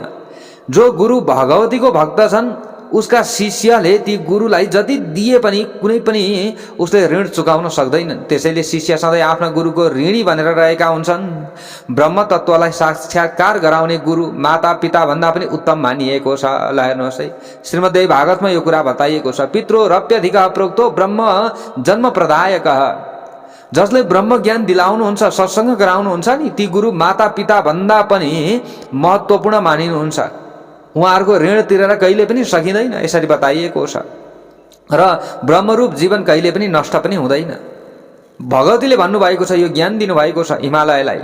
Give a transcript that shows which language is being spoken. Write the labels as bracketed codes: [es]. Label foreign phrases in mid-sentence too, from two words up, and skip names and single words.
[ne] जो गुरु भगवतीको भक्त छन् उसका शिष्यले ती गुरुलाई जति दिए पनि कुनै पनि उसले ऋण चुकाउन सक्दैनन्। त्यसैले शिष्य सधैँ आफ्ना गुरुको ऋणी भनेर रहेका हुन्छन्। ब्रह्म तत्त्वलाई साक्षात्कार गराउने गुरु माता पिता भन्दा पनि उत्तम मानिएको छ। ल हेर्नुहोस् है, श्रीमद्देवी भागवतमा यो कुरा बताइएको छ। [sa] पितृरप्यधिकः प्रोक्तो ब्रह्म जन्म प्रदायकः। [ne] जसले ब्रह्म ज्ञान दिलाउनुहुन्छ सत्सङ्ग गराउनुहुन्छ नि ती गुरु माता पिता भन्दा पनि महत्त्वपूर्ण मानिनुहुन्छ। उहाँहरूको ऋण तिरेर कहिले पनि सकिँदैन, यसरी बताइएको छ। र ब्रह्मरूप जीवन कहिले पनि नष्ट पनि हुँदैन। भगवतीले भन्नुभएको छ, यो ज्ञान दिनुभएको छ हिमालयलाई।